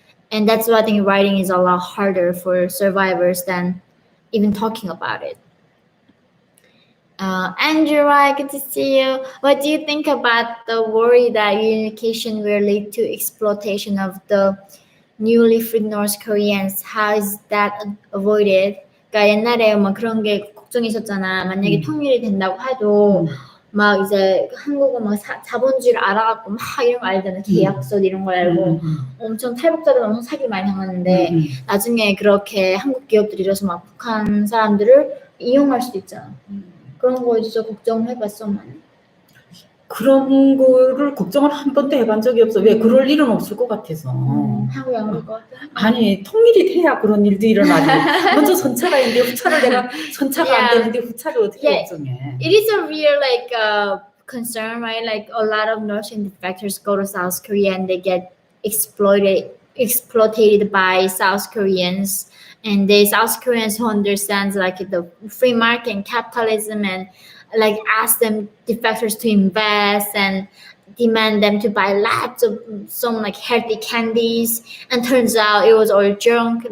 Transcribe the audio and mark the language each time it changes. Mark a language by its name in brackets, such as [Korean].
[English] And that's why I think writing is a lot harder for survivors than even talking about it. Andrew, good to see you. What do you think about the worry that unification will lead to exploitation of the newly freed North Koreans? How is that avoided? [Korean] 그러니까 옛날에 뭐 그런 게 걱정이 있었잖아. 만약에 통일이 된다고 해도 막 이제 한국은 막 자본주의를 알아갖고 막 이런 거 알잖아요. 계약서 이런 걸 알고 엄청 탈북자들 엄청 사기 많이 당하는데 나중에 그렇게 한국 기업들이 이래서 막 북한 사람들을 이용할 수도 있잖아. 그런 거에 진짜 걱정을 해봤어 많이. 그런 거를 걱정을 한 번도 해본 적이 없어. 왜 그럴 일은 없을 것 같아서. 한국이 안 그럴 것 같아. 아니 통일이 돼야 그런 일도 일어나지. 먼저 선차가 있는데 후차를 내가 선차가 안 되는데 후차를 어떻게 걱정해? [English] It is a real like concern, right? Like a lot of Northern defectors go to South Korea and they get exploited by South Koreans, and the South Koreans who understands like the free market and capitalism and like ask them defectors to invest and demand them to buy lots of some like healthy candies, and turns out it was all junk.